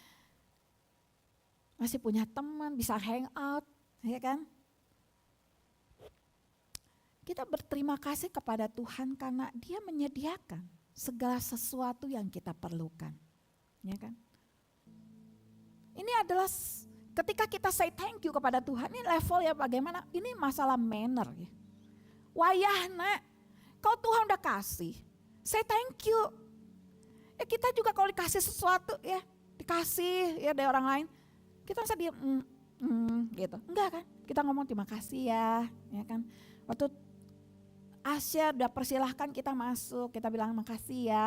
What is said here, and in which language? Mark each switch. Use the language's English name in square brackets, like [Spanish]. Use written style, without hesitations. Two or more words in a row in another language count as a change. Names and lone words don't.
[Indonesian] Masih punya teman, bisa [English] hang out. [Indonesian] Ya kan? Kita berterima kasih kepada Tuhan karena Dia menyediakan segala sesuatu yang kita perlukan. Ya kan? Ini adalah ketika kita [English] say thank you [Indonesian] kepada Tuhan, ini level ya bagaimana? Ini masalah manner ya. Wayahna, kalau Tuhan udah kasih, [English] say thank you. [Indonesian] Ya kita juga kalau dikasih sesuatu ya, dikasih ya dari orang lain, kita bisa diam, gitu. Enggak kan? Kita ngomong terima kasih ya kan. Waktu Asya udah persilahkan kita masuk, kita bilang makasih ya.